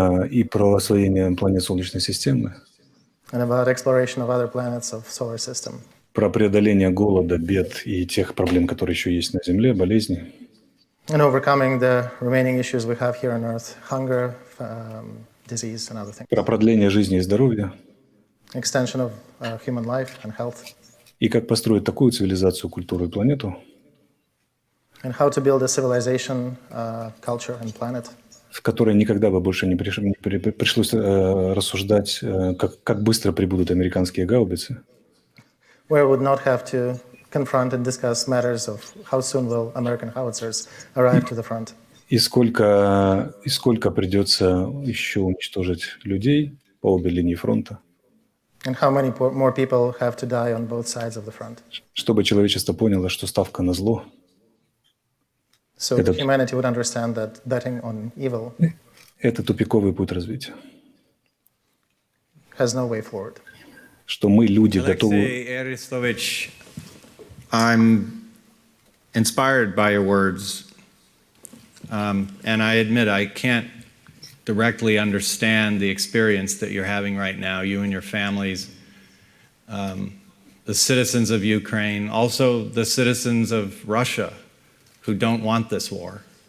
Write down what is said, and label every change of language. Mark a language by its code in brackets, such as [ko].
[ru] и про освоение планет Солнечной системы, [en] and about exploration of other planets of solar system. [ru] про преодоление голода, бед и тех проблем, которые еще есть на Земле, болезней. [en] And overcoming the remaining issues we have here on Earth, hunger, disease, and other things. [ru] Про продление жизни и здоровья. [en] Extension of human life and health. [ru] И как построить такую цивилизацию, культуру и планету, [en] And how to build a civilization, culture, and planet, [ru] в которой никогда бы больше не пришлось рассуждать, как быстро прибудут американские гаубицы, [en] where we would not have to confront and discuss matters of how soon will American howitzers arrive to the front. [ru] и сколько придется еще уничтожить людей по обе линии фронта, [en] And how many more people have to die on both sides of the front. [ru] чтобы человечество поняло, что ставка на зло [en] So that humanity would understand that betting on evil [ru] – это тупиковый путь развития. [en] has no way forward. [ru] Что мы, люди, готовы… [en] Oleksiy Arestovych, I'm inspired by your words, and I admit I can't directly understand the experience that you're having right now, you and your families, the citizens of Ukraine, also the citizens of Russia who don't want this war.